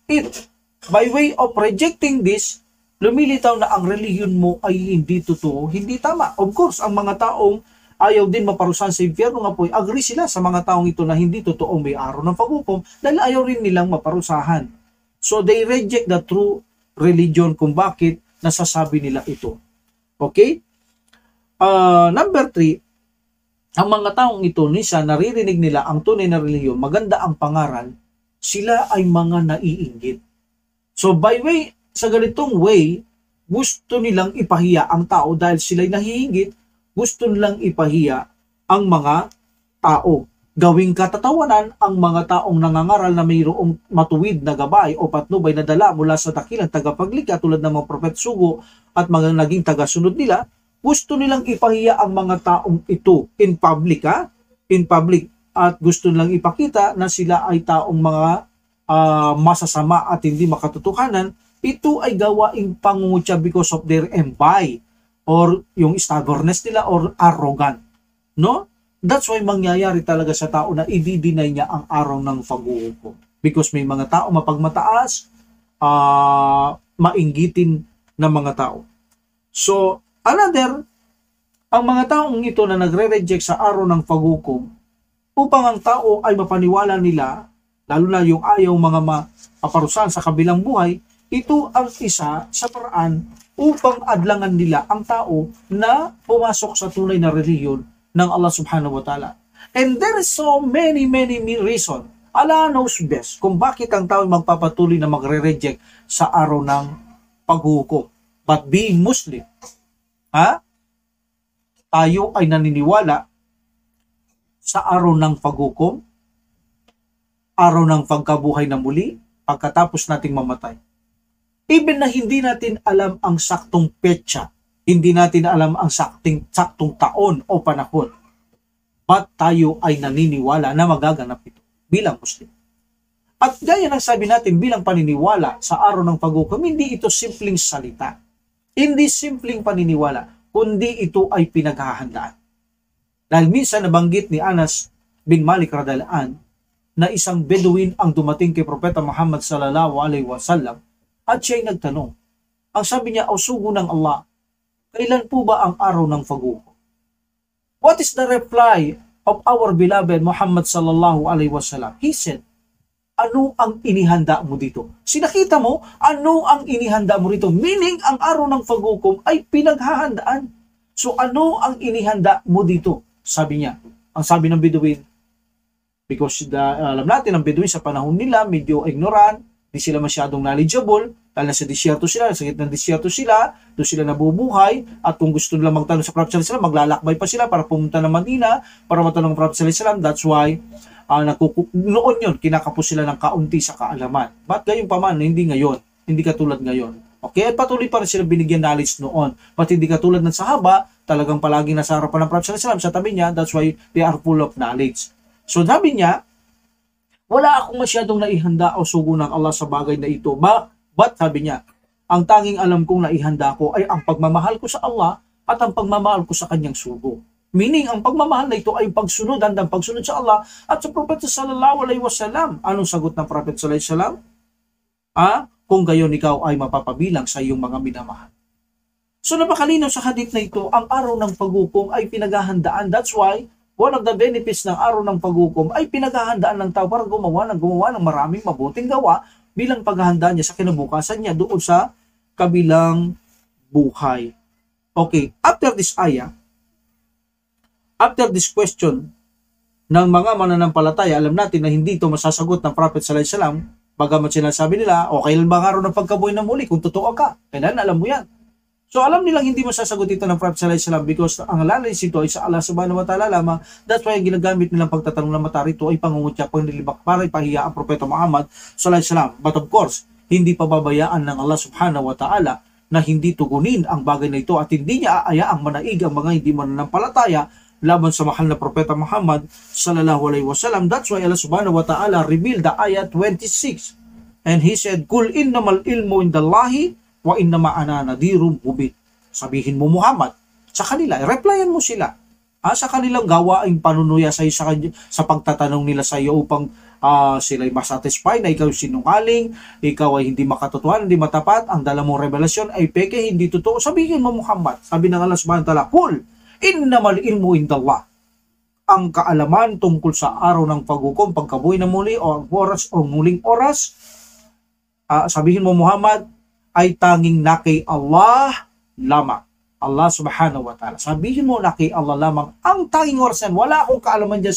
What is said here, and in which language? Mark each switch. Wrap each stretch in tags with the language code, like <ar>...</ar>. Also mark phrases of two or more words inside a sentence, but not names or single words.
<en>By way of rejecting this,</en> <tl>lumilitaw na ang relihiyon mo ay hindi totoo, hindi tama.</tl> <en>Of course,</en> <tl>ang mga taong ayaw din maparusahan sa impyerno nga po, agree sila sa mga taong ito na hindi totoo may araw ng paghukom dahil ayaw rin nilang maparusahan.</tl> <en>So they reject the true religion</en> <tl>kung bakit nasasabi nila ito.</tl> <en>Okay?</en> <tl>Number 3, ang mga taong ito, nisa naririnig nila ang tunay na relihiyon, maganda ang pangaral, sila ay mga naiinggit.</tl> <en>So by way,</en> <tl>sa ganitong way, gusto nilang ipahiya ang tao dahil sila'y nahihinggit, gusto nilang ipahiya ang mga tao. Gawing katatawanan ang mga taong nangangaral na mayroong matuwid na gabay o patnubay na dala mula sa dakilang tagapaglikha tulad ng mga propet sugo at mga naging tagasunod nila, gusto nilang ipahiya ang mga taong ito</tl> <en>in public, in public,</en> <tl>at gusto nilang ipakita na sila ay taong mga masasama at hindi makatotohanan. Ito ay gawaing pangungutya</tl> <en>because of their envy or</en> <tl>yung stubbornness nila</tl> <en>or arrogant.</en> <tl>No?</tl> <en>That's why</en> <tl>mangyayari talaga sa tao na i-deny niya ang araw ng paghuhukom. Because may mga tao mapagmataas, mainggitin na mga tao. So, another, ang mga taong ito na nagre-reject sa araw ng paghukom, upang ang tao ay mapaniwala nila, lalo na yung ayaw mga maparusahan sa kabilang buhay, ito ang isa sa paraan upang adlangan nila ang tao na pumasok sa tunay na relihiyon ng</tl> <ar>الله سبحانه وتعالى.</ar> <en>And there is so many reason. Allah knows best</en> <tl>kung bakit ang tao magpapatuloy na magre-reject sa araw ng paghuhukom.</tl> <en>But being Muslim,</en> <tl>tayo ay naniniwala sa araw ng paghukom, araw ng pagkabuhay na muli, pagkatapos nating mamatay. Even na hindi natin alam ang saktong petsa, hindi natin alam ang saktong taon o panahon, but tayo ay naniniwala na magaganap ito bilang Muslim. At gaya ng sabi natin bilang paniniwala sa araw ng paghukom, hindi ito simpleng salita, hindi simpleng paniniwala, kundi ito ay pinaghahandaan. Dahil minsan nabanggit ni Anas bin Malik</tl> <ar>رضي الله عنه</ar> <tl>na isang Bedouin ang dumating kay Propeta Muhammad</tl> <ar>صلى الله عليه وسلم</ar> <tl>at siya'y nagtanong. Ang sabi niya, "O sugo ng Allah, kailan po ba ang araw ng paghukom?"</tl> <en>What is the reply of our beloved Muhammad</en> <ar>صلى الله عليه وسلم?</ar> <en>He said,</en> <tl>"Ano ang inihanda mo dito?" Sinakita mo, ano ang inihanda mo dito? Meaning, ang araw ng paghukom ay pinaghahandaan. So, ano ang inihanda mo dito? Sabi niya. Ang sabi ng Bedouin, because alam natin, ang Bedouin sa panahon nila, medyo ignorant, di sila masyadong knowledgeable, dahil nasa disyerto sila, sa gitna ng disyerto sila, doon sila nabubuhay, at kung gusto nila magtanong sa Prophet</tl> <ar>صلى الله عليه وسلم,</ar> <tl>maglalakbay pa sila para pumunta ng Madina, para matanong ng Prophet</tl> <ar>صلى الله عليه وسلم.</ar> <en>That's why,</en> <tl>noon yun, kinakapos sila ng kaunti sa kaalaman. But gayon pa man, hindi ngayon, hindi katulad ngayon. Okay, at patuloy pa rin sila binigyan knowledge noon. But hindi katulad ng sahaba, talagang palaging nasa harapan ng Prophet</tl> <ar>صلى الله عليه وسلم</ar> <tl>sa tabi niya,</tl> <en>that's why they are full of knowledge.</en> <tl>So sabi niya, wala akong masyadong naihanda o sugo ng Allah sa bagay na ito. But sabi niya, ang tanging alam kong naihanda ko ay ang pagmamahal ko sa Allah at ang pagmamahal ko sa kanyang sugo. Meaning, ang pagmamahal na ito ay pagsunod, handang pagsunod sa Allah at sa Prophet</tl> <ar>صلى الله عليه وسلم.</ar> <tl>Anong sagot ng Prophet</tl> <ar>صلى الله عليه وسلم?</ar> <tl>Kung gayon ikaw ay mapapabilang sa iyong mga minamahal. So napakalinaw sa hadith na ito, ang araw ng paghukom ay pinaghahandaan.</tl> <en>That's why, one of the benefits</en> <tl>ng araw ng paghukom ay pinaghahandaan ng tao para gumawa ng maraming mabuting gawa bilang paghahanda niya sa kinabukasan niya doon sa kabilang buhay.</tl> <en>Okay, after this ayah, after this question</en> <tl>ng mga mananampalataya, alam natin na hindi ito masasagot ng Prophet</tl> <ar>صلى الله عليه وسلم,</ar> <tl>bagamat sinasabi nila, o kailan ba ang araw ng pagkabuhay na muli kung totoo ka? Kailan, alam mo yan. So alam nilang hindi masasagot ito ng Prophet</tl> <ar>صلى الله عليه وسلم</ar> <tl>because ang lalis ito ay sa</tl> <ar>الله سبحانه وتعالى</ar> <tl>lamang. That's why ginagamit nilang pagtatanong ng mata rito ay pangungutya, panglilibak para ipahiya ang Propeta Muhammad</tl> <ar>صلى الله عليه وسلم.</ar> <en>But of course,</en> <tl>hindi pababayaan ng</tl> <ar>الله سبحانه وتعالى</ar> <tl>na hindi tugunin ang bagay na ito at hindi niya aayaang manaig ang mga hindi mananampalataya laban sa mahal na Propeta Muhammad</tl> <ar>صلى الله عليه وسلم.</ar> <en>That's why</en> <ar>الله سبحانه وتعالى</ar> <en>revealed the ayat 26. And He said,</en> <ar>"قل إنما العلم عند الله وإنما أنا نذير مبين."</ar> <tl>Sabihin mo Muhammad sa kanila, replyan mo sila sa kanilang gawaing panunuya sa pagtatanong nila sa iyo upang sila'y masatisfy na ikaw sinungaling, ikaw ay hindi makatotohanan, hindi matapat, ang dala mong revelasyon ay peke, hindi totoo. Sabihin mo, Muhammad, sabi ng</tl> <ar>الله سبحانه وتعالى, "قل إنما العلم عند الله."</ar> <tl>Ang kaalaman tungkol sa araw ng paghukom, pagkabuhay na muli o ang oras o muling oras, sabihin mo, Muhammad, ay tanging na kay Allah lamang.</tl> <ar>الله سبحانه وتعالى.</ar> <tl>Sabihin mo na kay Allah lamang ang tanging oras yan. Wala akong kaalaman dyan.</tl>